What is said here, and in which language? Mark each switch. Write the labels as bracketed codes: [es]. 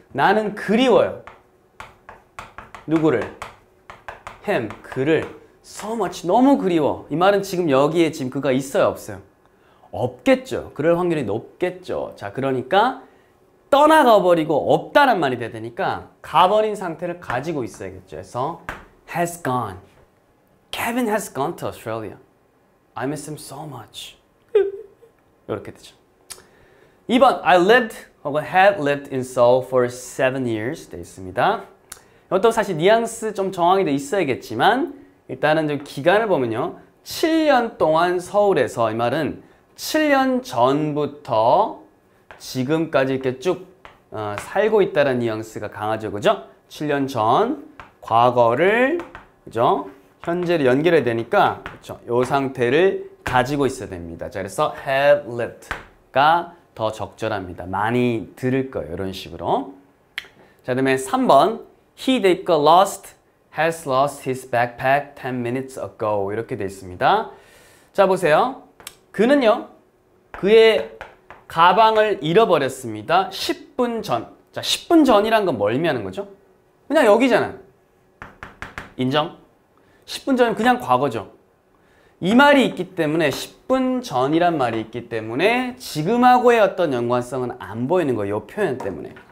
[ko] 나는 그리워요. 누구를? [en] him. [ko] 그를. [en] so much. [ko] 너무 그리워. 이 말은 지금 여기에 지금 그가 있어요, 없어요? 없겠죠. 그럴 확률이 높겠죠. 자, 그러니까 떠나가 버리고 없다란 말이 돼야 되니까 가버린 상태를 가지고 있어야겠죠. 그래서 [en] has gone. Kevin has gone to Australia. I miss him so much. [ko] 이렇게 되죠. [en] 2번 I lived [ko] 혹은 [en] have lived in Seoul for 7 years [ko] 돼 있습니다. 이것도 사실 뉘앙스 좀 정확히 돼 있어야겠지만 일단은 좀 기간을 보면요. 7년 동안 서울에서 이 말은 7년 전부터 지금까지 이렇게 쭉 살고 있다는 뉘앙스가 강하죠. 그죠? 7년 전 과거를 그죠? 현재를 연결해야 되니까 그렇죠? 이 상태를 가지고 있어야 됩니다. 자, 그래서 [en] have lived [ko] 가 더 적절합니다. 많이 들을 거예요. 이런 식으로. 자, 그다음에 3번 [en] He [ko] 대입과 [en] lost, has lost his backpack 10 minutes ago [ko] 이렇게 돼 있습니다. 자, 보세요. 그는요. 그의 가방을 잃어버렸습니다. 10분 전. 자, 10분 전이란 건 뭘 의미하는 거죠? 그냥 여기잖아요. 인정? 10분 전은 그냥 과거죠. 이 말이 있기 때문에 10분 전이란 말이 있기 때문에 지금하고의 어떤 연관성은 안 보이는 거예요. 이 표현 때문에.